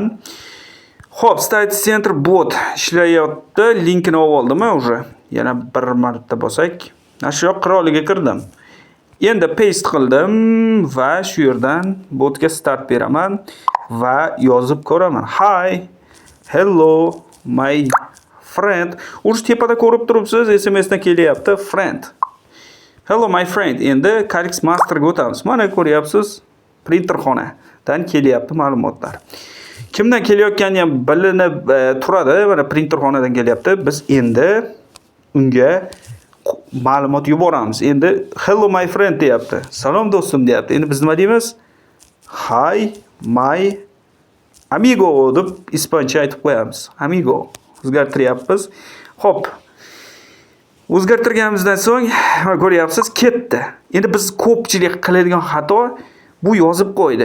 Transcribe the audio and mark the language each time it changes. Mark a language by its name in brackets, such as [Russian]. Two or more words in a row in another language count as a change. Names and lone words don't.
[Uzbek] Xo'p, Study Center bot ishlayapti. Linkini olib oldimmi уже? Yana bir marta bosak. Mana shu yoq qiroliga kirdim. Endi paste qildim va shu yerdan botga start beraman va yozib ko'raman. [English] Hi, hello, my friend. [Uzbek] O'sha tepada ko'rib turibsiz, SMS dan kelyapti friend. [English] Hello my friend. [Uzbek] Endi Calix Masterga o'tamiz. Mana ko'ryapsiz, printerxonadan kelyapti ma'lumotlar. Kimdan kelayotgani ham bilinib turadi. Mana printerxonadan kelyapti. Biz endi unga ma'lumot yuboramiz. Endi [English] hello my friend [Uzbek] deyapti. Salom do'stim deyapti. Endi biz nima deymiz? [English] Hi my amigo [Uzbek] deb ispancha aytib qo'yamiz. Amigo. O'zgartiryapmiz. Xo'p. O'zgartirganimizdan so'ng ko'ryapsiz, ketdi. Endi biz ko'pchilik qiladigan xato bu yozib qo'ydi.